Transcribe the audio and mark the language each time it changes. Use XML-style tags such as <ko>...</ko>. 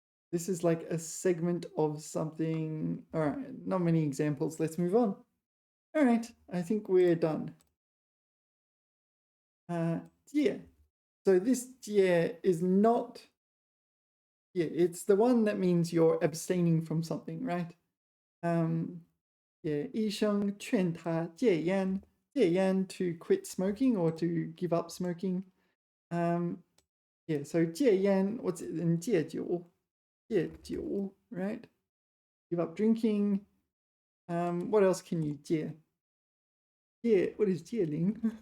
<en>This is like a segment of something. All right, not many examples. Let's move on. All right, I think we're done.</en> <zh>戒.</zh> <en>So this 戒 is not, yeah, it's the one that means you're abstaining from something, right? Yeah,</en> <zh>医生劝他戒烟.</zh> <en>戒烟 to quit smoking or to give up smoking. Yeah, so 戒烟, what's it in 戒酒? 戒酒, right? Give up drinking. What else can you 戒?What is 戒灵?</en>